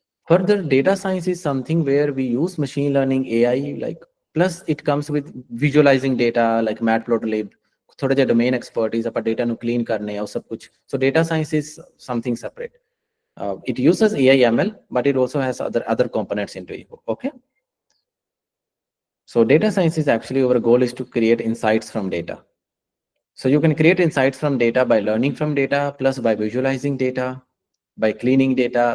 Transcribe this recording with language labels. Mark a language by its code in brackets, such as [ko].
[en] Further, data science is something where we use machine learning AI, like plus it comes with visualizing data like matplotlib, [pa] ਥੋੜਾ ਜਿਹਾ domain expertise, ਆਪਾਂ data ਨੂੰ clean ਕਰਨੇ ਆ, ਉਹ ਸਭ ਕੁਝ। [en] So data science is something separate. It uses AI ML, but it also has other components into it. Okay. So data science is actually, our goal is to create insights from data. So you can create insights from data by learning from data, plus by visualizing data, by cleaning data.